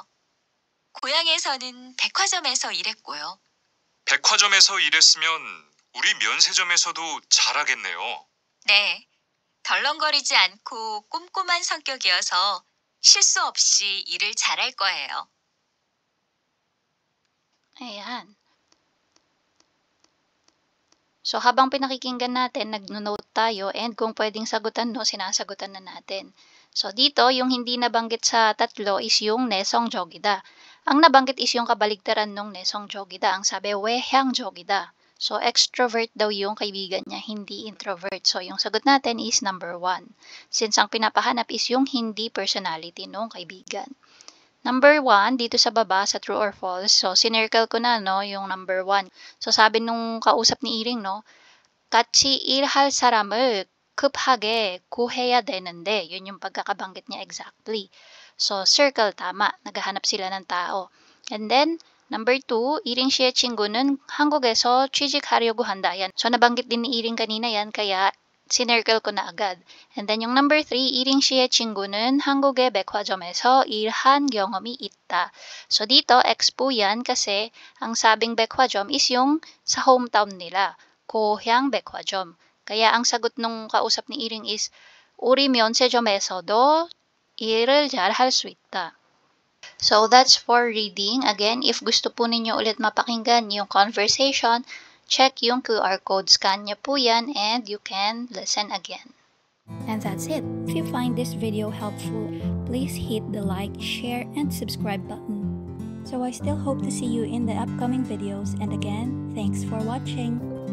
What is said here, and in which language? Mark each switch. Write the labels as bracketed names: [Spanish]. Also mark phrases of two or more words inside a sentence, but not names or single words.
[Korean] 고향에서는 백화점에서 일했고요. 백화점에서 일했으면 우리 면세점에서도 잘하겠네요. 네, 덜렁거리지 않고 꼼꼼한 성격이어서 실수 없이 일을 잘할 거예요. [Filipino] Ayan. So, habang pinakikinggan natin, nagno-note tayo and kung pwedeng sagutan, no, sinasagutan na natin. So, dito, yung hindi nabanggit sa tatlo is yung [Korean] 내성적이다. [Filipino] Ang nabanggit is yung kabaligtaran ng [Korean] 내성적이다. [Filipino] Ang sabi, [Korean] 외향적이다. [Filipino] So, extrovert daw yung kaibigan niya, hindi introvert. So, yung sagot natin is number 1. Since ang pinapahanap is yung hindi personality ng kaibigan. Number 1, dito sa baba, sa true or false. So, sinircle ko na, no, yung number 1. So, sabi nung kausap ni Iring, no, [Korean] 같이 일할 사람을 급하게 구해야 되는데, [Filipino] yun yung pagkakabanggit niya exactly. So, circle, tama. Naghahanap sila ng tao. And then, number 2, [Korean] Iring 씨의 친구는 한국에서 취직하려고 한다. [Filipino] Yan. So, nabanggit din ni Iring kanina yan, kaya sinircle ko na agad. And then yung number 3, [Korean] 이링 씨의 친구는 한국의 백화점에서 일한 경험이 있다. [Filipino] So dito, X po yan kasi ang sabing 백화점 is yung sa hometown nila, [Korean] 고향 백화점. [Filipino] Kaya ang sagot nung kausap ni Iring is [Korean] 우리 면세점에서도 일을 잘 할 수 있다. [English] So that's for reading. [Filipino] Again, if gusto po ninyo ulit mapakinggan yung conversation, check yung [English] QR code, [Filipino] scan niyo po yan, [English] and you can listen again. And that's it. If you find this video helpful, please hit the like, share, and subscribe button. So I still hope to see you in the upcoming videos, and again, thanks for watching.